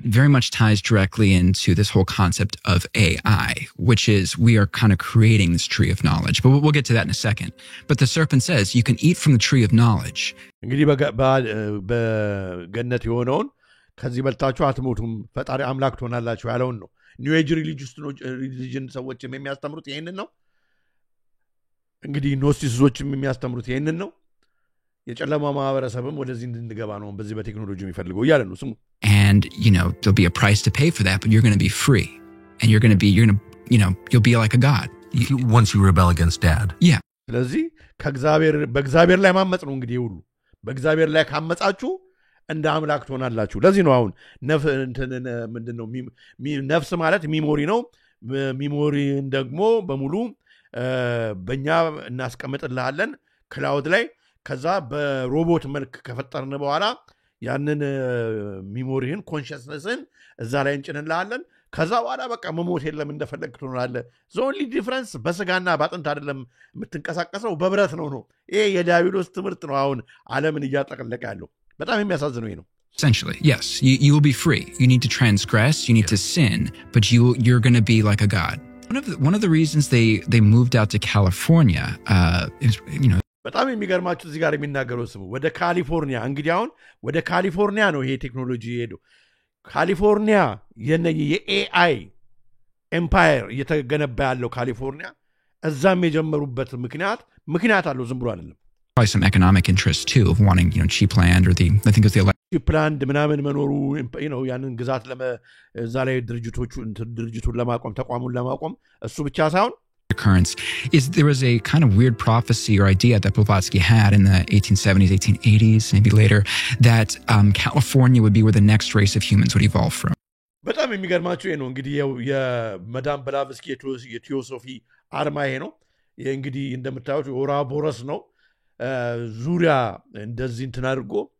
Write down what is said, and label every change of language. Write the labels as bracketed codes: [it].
[en] very much ties directly into this whole concept of AI, which is we are kind of creating this tree of knowledge. But we'll get to that in a second. But the serpent says you can eat from the tree of knowledge. [am] እንግዲህ በገነት የሆነውን ከዚህ በልታችሁ አትሞቱም ፈጣሪ አምላክ ትሆናላችሁ ያለውን ነው ኒው ኤጅ ሪሊጅን ሰዎች የሚያስተምሩት ይሄንን ነው እንግዲህ ኖስቲስቶችም የሚያስተምሩት ይሄንን ነው የጨለማ ማህበረሰብም ወደዚህ እንድንገባ ነው በዚህ በቴክኖሎጂ የሚፈልገው ይያለ ነው ስሙ [en] and there'll be a price to pay for that but you're going to be free and you're going to you'll be like a god once you rebel against dad yeah [am] ስለዚህ በእግዚአብሔር ላይ ማመጽ ነው እንግዲህ ሁሉ በእግዚአብሔር ላይ ካመጻችሁ እንደ አምላክ ትሆናላችሁ ለዚህ ነው አሁን ምንድነው ነፍስ ማለት ሚሞሪ ነው ሚሞሪን ደግሞ በሙሉ በእኛ እናስቀምጥልሃለን ክላውድ ላይ ከዛ በሮቦት መልክ ከፈጠርን በኋላ ያንን ሚሞሪህን ኮንሽስነስን እዛ ላይ እንጭንልሃለን ከዛ በኋላ በቃ መሞት የለም እንደፈለግ ትሆናለህ ዞንሊ ዲፍረንስ በስጋና ባጥንት አይደለም የምትንቀሳቀሰው በብረት ነው ይሄ የዲያብሎስ ትምህርት ነው አሁን ዓለምን እያጠቀለቀ ያለው በጣም የሚያሳዝነው ይሄ ነው [en] essentially yes you will be free you need to transgress you need to sin but you're going to be like a god one of the reasons they moved out to California is [am] በጣም የሚገርማችሁ እዚህ ጋር የሚናገረው ስሙ ወደ ካሊፎርኒያ እንግዲህ አሁን ወደ ካሊፎርኒያ ነው ይሄ ቴክኖሎጂ ሄዶ ካሊፎርኒያ የኤአይ ኤምፓየር እየተገነባ ያለው ካሊፎርኒያ እዛም የጀመሩበት ምክንያት አለው ዝም ብሎ አይደለም [en] probably some economic interest too of wanting cheap land or I think it's the cheap land [am] ምናምን መኖሩ ያንን ግዛት እዛ ላይ ድርጅቱን ለማቆም ተቋሙን ለማቆም እሱ ብቻ ሳይሆን [en] occurrence is there was a kind of weird prophecy or idea that Blavatsky had in the 1870s 1880s maybe later that California would be where the next race of humans would evolve from [am] በጣም የሚገርማችሁ ነው እንግዲህ የመዳም ብላቭስኪ የቲዮሶፊ አርማ ይሄ ነው እንግዲህ እንደምታዩት ኦራቦረስ ነው ዙሪያ እንደዚህ እንትን አድርጎ